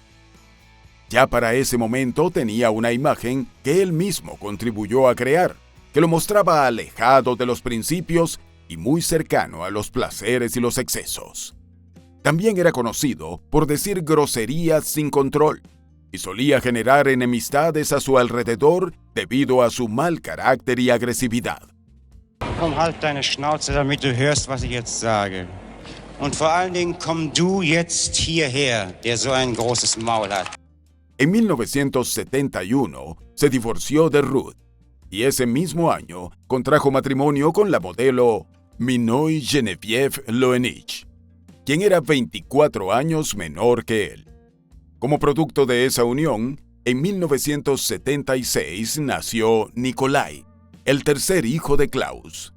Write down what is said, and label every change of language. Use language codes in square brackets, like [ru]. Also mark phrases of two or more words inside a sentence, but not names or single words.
[es] Ya para ese momento tenía una imagen que él mismo contribuyó a crear, que lo mostraba alejado de los principios y muy cercano a los placeres y los excesos. También era conocido por decir groserías sin control y solía generar enemistades a su alrededor debido a su mal carácter y agresividad. [de] Komm, halt deine Schnauze, damit du hörst, was ich jetzt sage. Und vor allen Dingen komm du jetzt hierher, der so ein großes Maul hat. [es] En 1971 se divorció de Ruth y ese mismo año contrajo matrimonio con la modelo Minoy Genevieve Loenich, quien era 24 años menor que él. Como producto de esa unión, en 1976 nació Nikolai, el tercer hijo de Klaus.